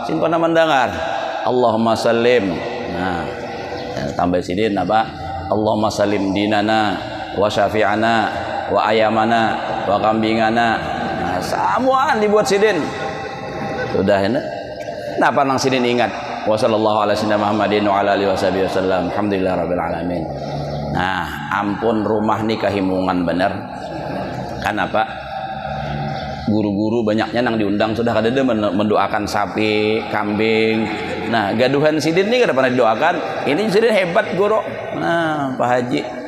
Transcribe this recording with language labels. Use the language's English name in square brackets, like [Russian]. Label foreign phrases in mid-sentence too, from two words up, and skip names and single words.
[Banjar] Simpan mendengar. [Arabic] اللهم سلم. [Banjar] Nah, tambah sidin apa? [Arabic] اللهم سلم ديننا وشفاءنا وأيامنا وكمبيڠنا. [Banjar] Nah, semuaan dibuat sidin. Sudah ini. Kenapa nang sidin ingat? [Arabic] وصلى الله على سيدنا محمد وعلى آله وسلم. الحمد لله رب العالمين. [Banjar] Nah, ampun rumah nih kehimungan bener. Kenapa? Guru-guru banyaknya nang diundang sudah kada ada mendoakan sapi, kambing. Nah, gaduhan sidin ini kada pernah didoakan. Ini sidin hebat guru. Nah, Pak Haji.